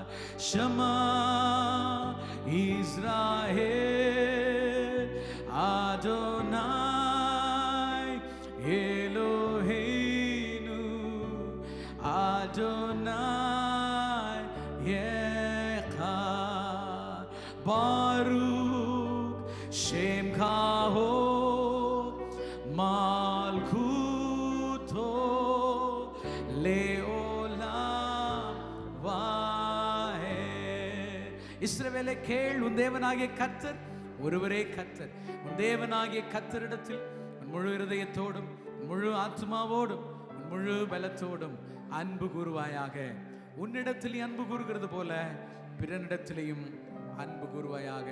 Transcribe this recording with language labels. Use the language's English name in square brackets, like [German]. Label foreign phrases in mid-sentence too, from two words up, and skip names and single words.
[Hebrew] שמע ישראל אדוני אלוהינו אדוני אחד. ברוך שם כבוד מלכותו לעולם ועד. [Tamil] இஸ்ரவேலே கேள், உன் தேவனாகிய கர்த்தர் ஒருவரே கர்த்தர். உன் தேவனாகிய கர்த்தரிடத்தில் உன் முழு இருதயத்தோடும் உன் முழு ஆத்மாவோடும் உன் முழு பலத்தோடும் அன்பு கூறுவாயாக. உன்னிடத்தில் நீ அன்பு கூறுகிறது போல பிறனிடத்திலையும் அன்பு கூறுவாயாக.